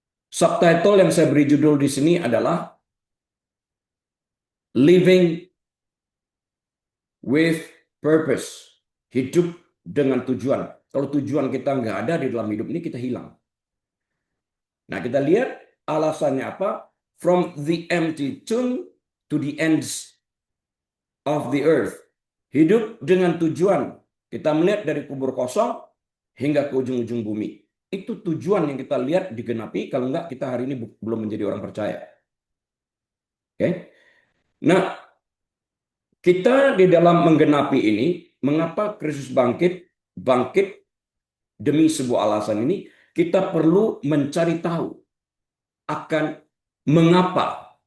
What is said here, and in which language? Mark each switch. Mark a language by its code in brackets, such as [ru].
[id] Subtitle yang saya beri judul di sini adalah Living with Purpose. Hidup dengan tujuan. Kalau tujuan kita nggak ada di dalam hidup ini, kita hilang. Nah, kita lihat alasannya apa? [en] From the empty tomb to the ends of the earth. [id] Hidup dengan tujuan. Kita melihat dari kubur kosong hingga ke ujung-ujung bumi. Itu tujuan yang kita lihat digenapi, kalau enggak kita hari ini belum menjadi orang percaya. Oke? Nah, kita di dalam menggenapi ini, mengapa Kristus bangkit demi sebuah alasan ini, kita perlu mencari tahu akan mengapa.